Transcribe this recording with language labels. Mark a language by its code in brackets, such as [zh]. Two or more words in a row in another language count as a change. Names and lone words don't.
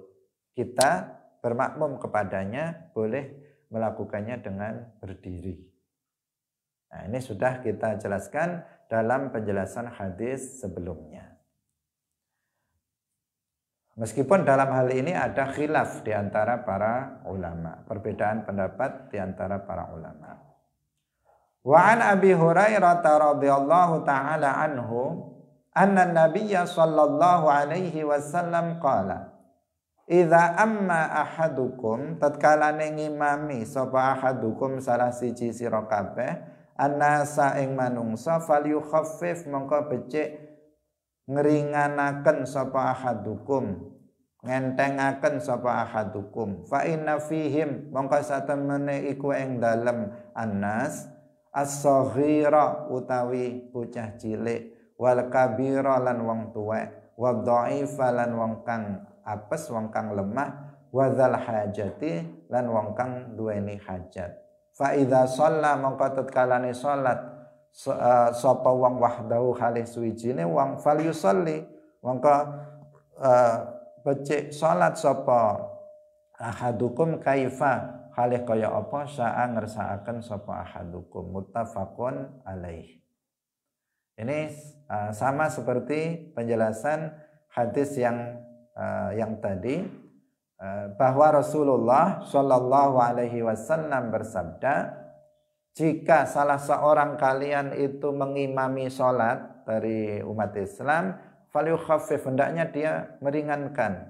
[id] Kita bermakmum kepadanya boleh melakukannya dengan berdiri. Nah, ini sudah kita jelaskan dalam penjelasan hadis sebelumnya. Meskipun dalam hal ini ada khilaf di antara para ulama, perbedaan pendapat di antara para ulama. [ar] وعن أبي هريرة رضي الله تعالى عنه أن النبي صلى الله عليه وسلم قال إذا أم أحدكم tatkala [jv] ngimami sapa ahadukum salah siji sira kabeh annasa ing manungsa falyukhaffif mongko becik ngringanaken sapa ahadukum, ngentengaken sapa ahadukum, [ar] فإن فيهم [jv] mongko satemene iku ing dalem [ar] الناس الصغير [jv] utawi bocah cilik, [ar] والكبير [jv] lan wong tuwek, [ar] والضعيف [jv] lan wong kang apes, wong kang lemah, [ar] وذا الحاجة [jv] lan wong kang duweni hajat. [ar] فإذا صلى [jv] mongko tatkalane salat sapa wong wahdahu halih suwijine wong falyusalli mongko becik salat sapa ahadukum [ar] كيف حاله [jv] kaya apa sa'a ngersakaken sapa ahadukum, [ar] متفق عليه. [id] Ini sama seperti penjelasan hadis yang tadi, bahwa Rasulullah [ar] صلى الله عليه وسلم [id] bersabda, jika salah seorang kalian itu mengimami sholat dari umat Islam, falyukhaffif, hendaknya dia meringankan.